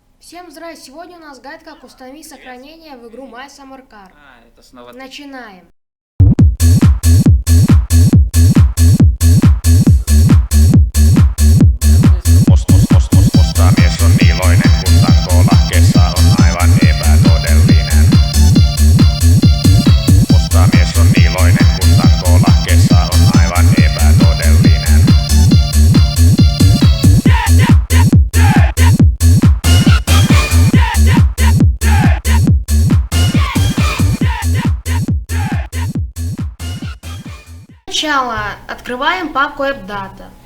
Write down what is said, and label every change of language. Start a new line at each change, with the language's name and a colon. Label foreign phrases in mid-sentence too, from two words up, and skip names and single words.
Russian: Всем здрасте! Сегодня у нас гайд, как установить сохранение в игру My Summer Car. Это снова Начинаем.
Finnish: Musta mies on iloinen, kun tanko lahkeessa on aivan epätodellinen. Musta mies on iloinen, kun tanko lahkeessa on aivan epätodellinen.
Russian: Сначала открываем папку AppData.